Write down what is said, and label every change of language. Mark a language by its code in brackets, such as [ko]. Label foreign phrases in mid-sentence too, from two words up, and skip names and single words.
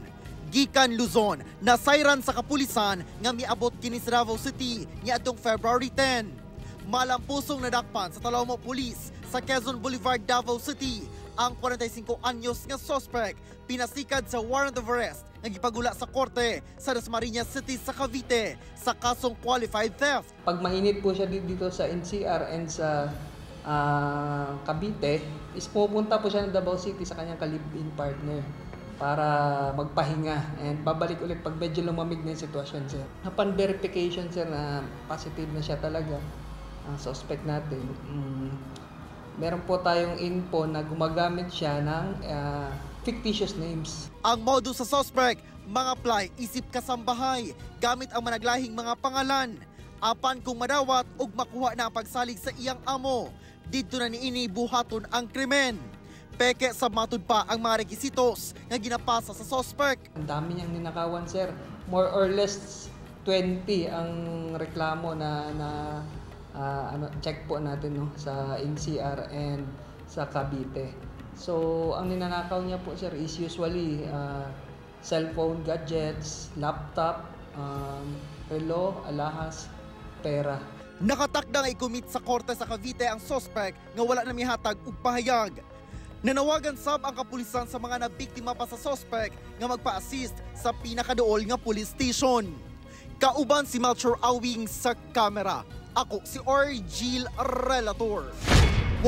[ceb] Gikan Luzon, nasayran sa kapulisan nga miabot kini sa Davao City niadtong February 10. Malampusong nadakpan sa Talawmo Police sa Quezon Boulevard, Davao City ang 45 anyos nga suspect pinasikad sa [en] warrant of arrest [ceb] nga gipagula sa korte sa Dasmariñas City sa Cavite sa kasong [en] qualified theft. [tl] Pag mainit po siya dito sa NCR and sa Cavite, is pupunta po siya ng Davao City sa kanyang ka- [en] live-in partner [tl] para magpahinga and babalik ulit pag medyo lumamig na yung sitwasyon, sir. [en] Upon verification, [tl] sir, na positive na siya talaga ang suspect natin, meron po tayong info na gumagamit siya ng [en] fictitious names. [ceb] Ang modus sa suspect, mga apply isip kasambahay gamit ang managlahing mga pangalan. Apan kung madawat ug makuha na ang pagsalig sa iyang amo, dito na niini buhaton ang krimen. Peke sa matud pa ang mga rekisitos nga ginapasa sa suspect. [tl] Ang dami niyang ninakawan, sir. [en] More or less [tl] 20 ang reklamo na check po natin, no, sa NCR and sa Cavite. So, ang ninanakaw niya po, sir, is usually cellphone, gadgets, laptop, relo, alahas, pera. [ceb] Nakatakdang i-commit sa korte sa Cavite ang suspect nga wala na mihatag og pahayag. Nanawagan sab ang kapulisan sa mga nabiktima pa sa suspect nga magpa-assist sa pinakaduol nga [en] police station. [ceb] Kauban si Melchor Awing sa kamera. Ako si Argel Relator.